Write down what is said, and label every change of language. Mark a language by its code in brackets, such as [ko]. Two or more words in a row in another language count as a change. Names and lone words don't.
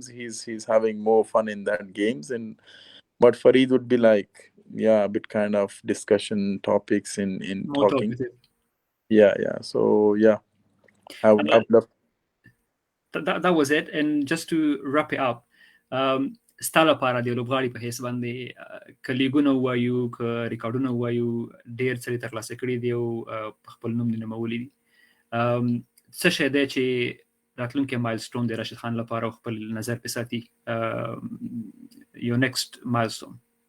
[en] He's having more fun in that games. And but Farid would be like, yeah, a bit kind of discussion topics in More talking. talkative. Yeah. So yeah, Uh, I've loved. that was it. And just to wrap it up, [ps] ستا لپاره د لوبغاړي په حیث باندې که لیګونه ووایو که ریکارډونه ووایو ډېر څه دې ترلاسه کړي دي او په خپل نوم دې نومولي دي. څه شی دی چې راتلونکی مایلسټون د راشد خان لپاره او خپل نظر پې ساتي یو [en] next milestone?